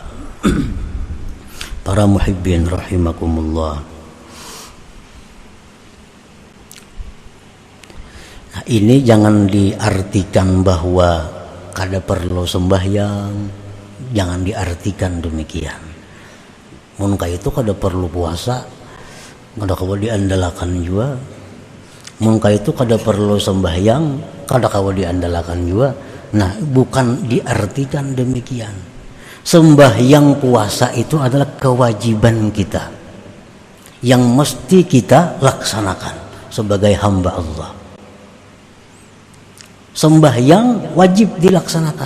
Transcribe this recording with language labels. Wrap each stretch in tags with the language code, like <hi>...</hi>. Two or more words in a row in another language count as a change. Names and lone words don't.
<id>Para</id> <ar>محبين رحمكم الله.</ar> <id>Nah, ini jangan diartikan bahwa kada perlu sembahyang, jangan diartikan demikian.</id> <bjn>Mun itu kada perlu puasa, kada kawa diandalkan juga. Mun itu kada perlu sembahyang, kada kawa diandalkan juga.</bjn> <id>Nah, bukan diartikan demikian. Sembahyang puasa itu adalah kewajiban kita yang mesti kita laksanakan sebagai hamba Allah. Sembahyang wajib dilaksanakan.</id>